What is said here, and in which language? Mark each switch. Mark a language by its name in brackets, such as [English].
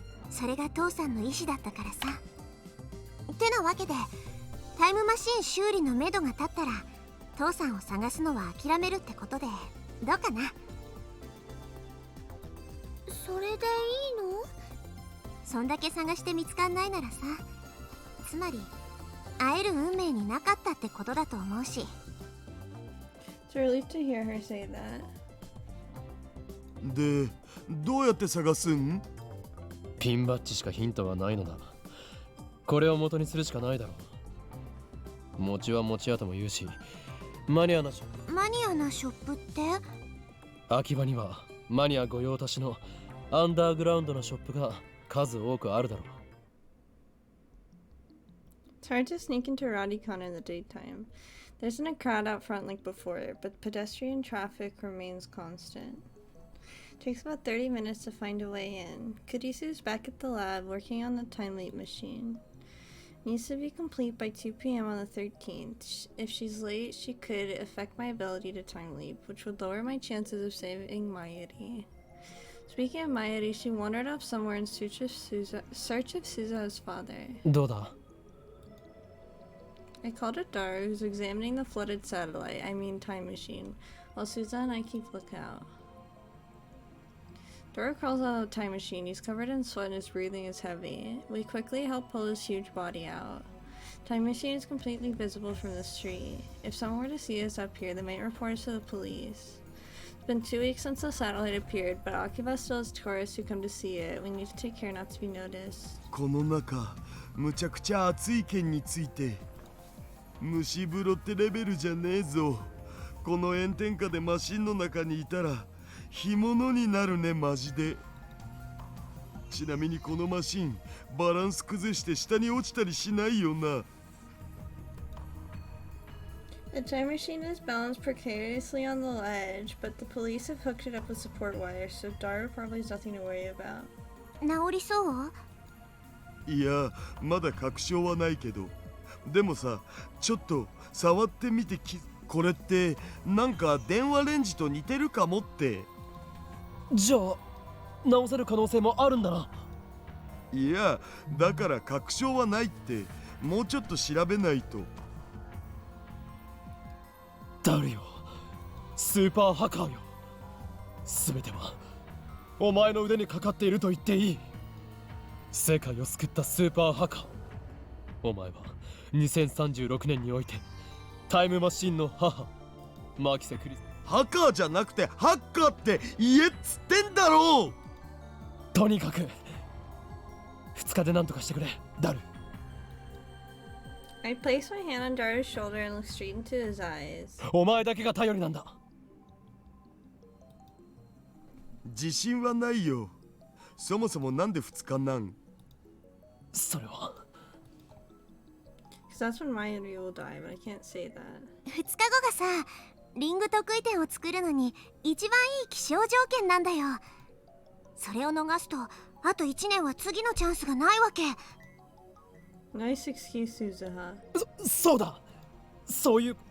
[Japanese] それが父さんの意思だったからさ。ってなわけでタイムマシン修理のめどが立ったら父さんを探すのは諦めるってことでどうかな。それでいいの？そんだけ探して見つかんないならさ、つまり会える運命になかったってことだと思うし。 [English] It's a relief to hear her say that. [Japanese] で、どうやって探すん？ピンバッジしかヒントはないのだ。これを元にするしかないだろう。餅は餅屋とも言うし、マニアなショップ。マニアなショップって？秋葉にはマニア御用達のアンダーグラウンドなショップが数多くあるだろう。 [English] It's hard to sneak into Radicon in the daytime. There isn't a crowd out front like before, but pedestrian traffic remains constant. It takes about 30 minutes to find a way in. Kurisu's back at the lab working on the time leap machine. Needs to be complete by 2 p.m. on the 13th. If she's late, she could affect my ability to time leap, which would lower my chances of saving Mayuri. Speaking of Mayuri, she wandered off somewhere in search of Suza's father. [Japanese] どうだ？ [English] I called it Dara, who's examining the flooded satellite, I mean time machine, while Suza and I keep lookout. Dara crawls out of the time machine. He's covered in sweat and his breathing is heavy. We quickly help pull his huge body out. Time machine is completely visible from the street. If someone were to see us up here, they might report us to the police. It's been 2 weeks since the satellite appeared, but Akiba still has tourists who come to see it. We need to take care not to be noticed. [Japanese] この中、むちゃくちゃ暑い件について。蒸し風呂ってレベルじゃねえぞ。この炎天下でマシンの中にいたら干物になるねマジで。ちなみにこのマシンバランス崩して下に落ちたりしないよな。 [English] The time machine is balanced precariously on the ledge, but the police have hooked it up with support wires, so Daru probably has nothing to worry about. [Japanese] 治りそう？いや、まだ確証はないけど、でもさ、ちょっと触ってみてこれってなんか電話レンジと似てるかもって。じゃあ直せる可能性もあるんだな。いや、だから確証はないって、もうちょっと調べないと。誰よ、スーパーハカーよ。全てはお前の腕にかかっていると言っていい。世界を救ったスーパーハカー、お前は2036年においてタイムマシンの母マキセ・クリス。ハカーじゃなくてハッカーって言えっつってんだろう。とにかく2日で何とかしてくれ、ダル。 [English] I place my hand on Daru's shoulder and look straight into his eyes. [Japanese] お前だけが頼りなんだ。自信はないよ。そもそもなんで2日なん？それは [English] Because that's when Mayuri will die, but I can't say that. [Japanese] 2日後がさ、リング得意点を作るのに一番いい気象条件なんだよ。それを逃すとあと1年は次のチャンスがないわけ。 [English] Nice excuse, Suzuha. [Japanese] そうだ、そういう